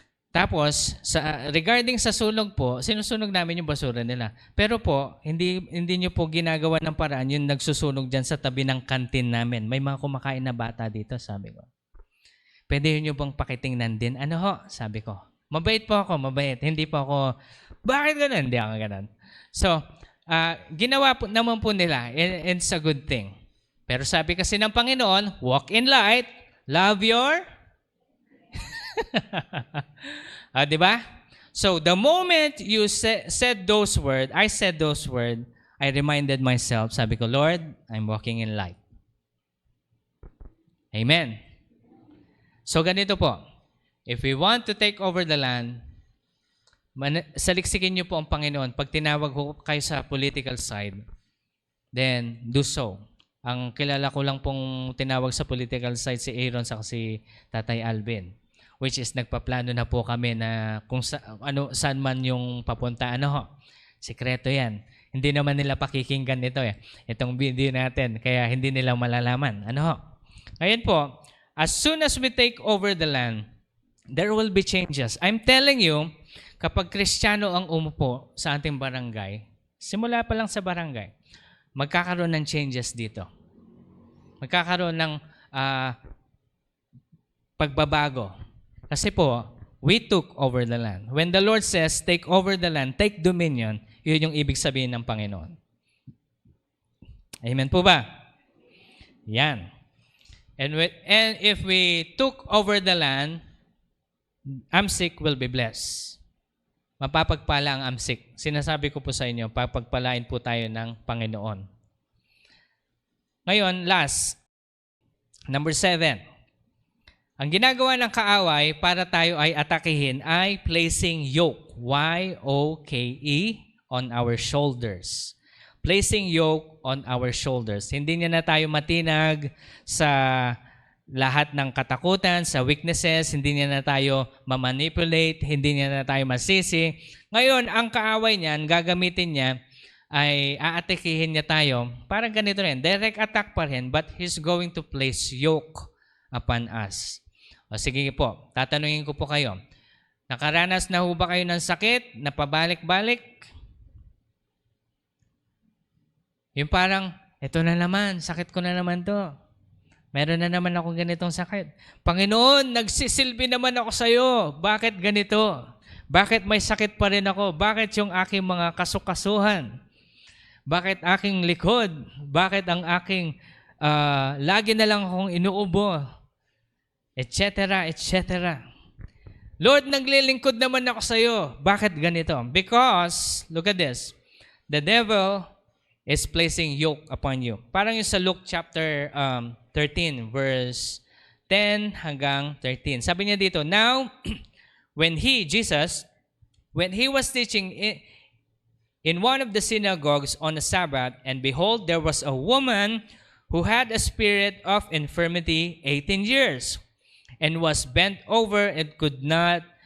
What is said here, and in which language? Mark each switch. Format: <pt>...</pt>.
<tl>Tapos, regarding sa sunog po, sinusunog namin yung basura nila. Pero po, hindi nyo po ginagawa ng paraan yung nagsusunog dyan sa tabi ng kantin namin. May mga kumakain na bata dito, sabi ko. Pwede nyo bang pakitingnan din? Sabi ko. Mabait po ako, mabait. Hindi po ako, bakit ganun? Hindi ako ganun.</tl> <en>So,</en> <tl>ginawa po naman po nila,</tl> <en>and it's a good thing.</en> <tl>Pero sabi kasi ng Panginoon,</tl> <en>walk in light, love your... di ba? So, the moment you said those words, I said those words, I reminded myself,</en> <tl>sabi ko,</tl> <en>Lord, I'm walking in light. Amen. So,</en> <tl>ganito po.</tl> <en>If we want to take over the land,</en> <tl>saliksikin niyo po ang Panginoon. Pag tinawag ko kayo sa political side,</tl> <en>then do so.</en> <tl>Ang kilala ko lang pong tinawag sa political side si Aaron sa si Tatay Alvin, which is nagpaplano na po kami na kung saan man yung papunta. Sikreto yan. Hindi naman nila pakikinggan ito itong video natin, kaya hindi nila malalaman. Ngayon po,</tl> <en>as soon as we take over the land, there will be changes. I'm telling you,</en> <tl>kapag Kristiyano ang umupo sa ating barangay, simula pa lang sa barangay, magkakaroon ng changes dito. Magkakaroon ng pagbabago. Kasi po,</tl> <en>we took over the land. When the Lord says, take over the land, take dominion,</en> <tl>yun yung ibig sabihin ng Panginoon. Amen po ba? Yan.</tl> <en>And if we took over the land, AMSIC will be blessed.</en> <tl>Mapapagpala ang AMSIC. Sinasabi ko po sa inyo, papagpalain po tayo ng Panginoon. Ngayon, last, number 7. Ang ginagawa ng kaaway para tayo ay atakihin ay</tl> <en>placing yoke, Y-O-K-E, on our shoulders. Placing yoke on our shoulders.</en> <tl>Hindi niya na tayo matinag sa lahat ng katakutan, sa weaknesses, hindi niya na tayo mamanipulate, hindi niya na tayo masisi. Ngayon, ang kaaway niyan, gagamitin niya, ay aatikihin niya tayo. Parang ganito rin,</tl> <en>direct attack</en> <tl>pa rin,</tl> <en>but he's going to place yoke upon us.</en> <tl>O sige po, tatanungin ko po kayo, nakaranas na ho ba kayo ng sakit na pabalik-balik? Yung parang, eto na naman, sakit ko na naman to. Meron na naman akong ganitong sakit. Panginoon, nagsisilbi naman ako sa iyo. Bakit ganito? Bakit may sakit pa rin ako? Bakit yung aking mga kasukasuhan? Bakit aking likod? Bakit ang aking lagi na lang akong inuubo? Etc. etc. Lord, naglilingkod naman ako sa iyo. Bakit ganito?</tl> <en>Because, look at this. The devil is placing yoke upon you.</en> <tl>Parang yung sa</tl> <en>Luke chapter 13, verse 10 hanggang 13.</en> <tl>Sabi niya dito,</tl> <en>now, when Jesus, when he was teaching in one of the synagogues on the Sabbath, and behold, there was a woman who had a spirit of infirmity 18 years, and was bent over and could not</en>